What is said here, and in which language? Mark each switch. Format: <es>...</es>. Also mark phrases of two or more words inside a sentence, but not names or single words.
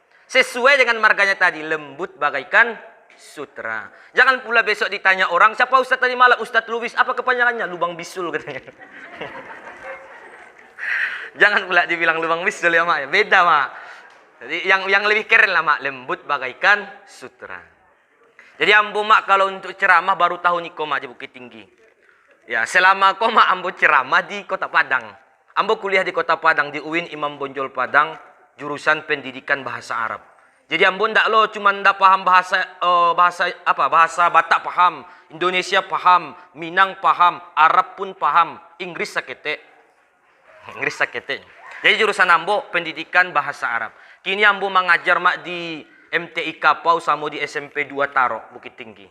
<id>Sesuai dengan marganya tadi, lembut bagaikan sutra. Jangan pula besok ditanya orang, siapa Ustadz tadi malam? Ustadz Lubis. Apa kepanjangannya? Lubang bisul katanya. Jangan pula dibilang lubang bisul ya mak. Beda mak. Jadi yang lebih keren lah mak, lembut bagaikan sutra.</id> <min>Jadi ambo mak kalau untuk ceramah baru tahu niko mak di Bukit Tinggi. Ya selama kau mak ambo ceramah di Kota Padang. Ambo kuliah di Kota Padang, di UIN Imam Bonjol Padang, jurusan pendidikan bahasa Arab. Jadi ambo ndak lo cuma ndak paham bahasa Batak paham, Indonesia paham, Minang paham, Arab pun paham, Inggris sakete. Inggris sakete. Jadi jurusan ambo pendidikan bahasa Arab. Kini ambo mengajar mak di MTI Kapau sama di SMP 2 Tarok Bukit Tinggi.</min>